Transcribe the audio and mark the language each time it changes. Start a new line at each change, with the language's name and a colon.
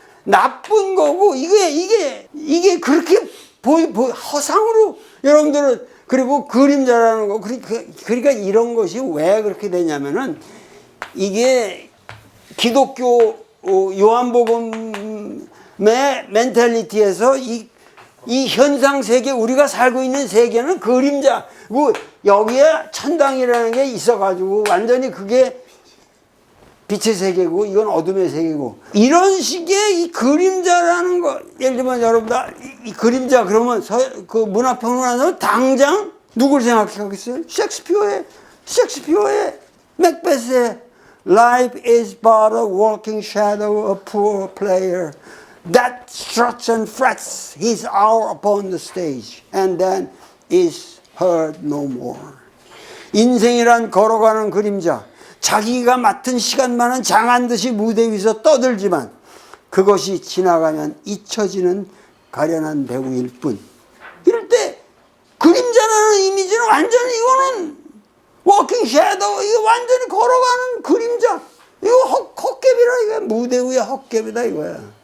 Korean: 나쁜 거고, 이게 그렇게 허상으로 여러분들은, 그리고 그림자라는 거, 그러니까 이런 것이 왜 그렇게 되냐면은, 이게 기독교 요한복음의 멘탈리티에서 이 현상 세계, 우리가 살고 있는 세계는 그림자, 여기에 천당이라는 게 있어가지고 완전히 그게 빛의 세계고 이건 어둠의 세계고, 이런 식의 이 그림자라는 거, 예를 들면 여러분들 이 그림자 그러면 그 문학평론가는 당장 누굴 생각하겠어요? 셰익스피어의 맥베스의
English: Life is but a walking shadow, a poor player that struts and frets his hour upon the stage and then is heard no more.
Korean: 인생이란 걸어가는 그림자, 자기가 맡은 시간만은 장한 듯이 무대 위에서 떠들지만 그것이 지나가면 잊혀지는 가련한 배우일 뿐. 이럴 때 그림자라는 이미지는 완전히 이거는 워킹 섀도우, 이거 완전히 걸어가는 그림자, 이거 헛개비라, 이거 무대 위에 헛개비다 이거야.